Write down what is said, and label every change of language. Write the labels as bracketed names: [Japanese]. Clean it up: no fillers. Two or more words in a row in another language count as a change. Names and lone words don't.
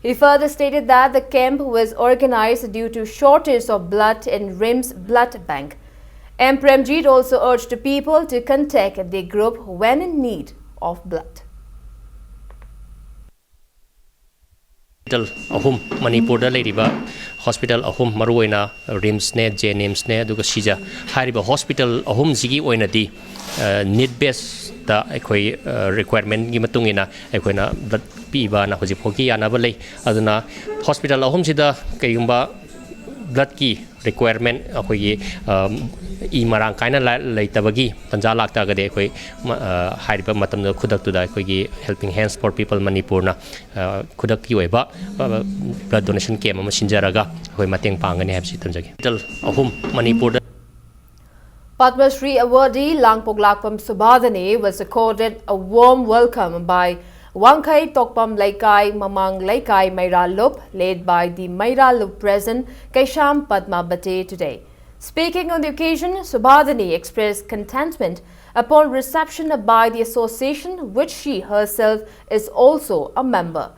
[English] He further stated that the camp was organized due to shortage of blood in RIMS blood bank. M. Premjit also urged people to contact the group when in need of blood. [Manipuri] Hospital ahum Manipur da leiriba hospital ahum maruina RIMS ne JNIMS ne aduga sija hariba hospital ahum sigi oina di [English] need based [Manipuri] da ekoi requirement gi matungina ekoina blood piba na hoji phoki anaba lei aduna hospital ahum sida kaigumba blood ki requirement akoi I marang kaina leitabagi tanja lakta gade ekoi hariba matam da khudak tu da ekoi [English] helping hands for people [Manipuri] Manipur na khudak ki oiba [English] blood donation camp [Manipuri] ama sinjaraga ekoi mateng pangani habsi tamjagi hospital ahum Manipur [English] Padma Shri awardee Langpok Lakpam Subhadane was accorded a warm welcome by Wangkai Tokpam Laikai Mamang Laikai Mairalup, led by the Mairalup President Kaisham Padma Bate today. Speaking on the occasion, Subhadane expressed contentment upon reception by the association, which she herself is also a member.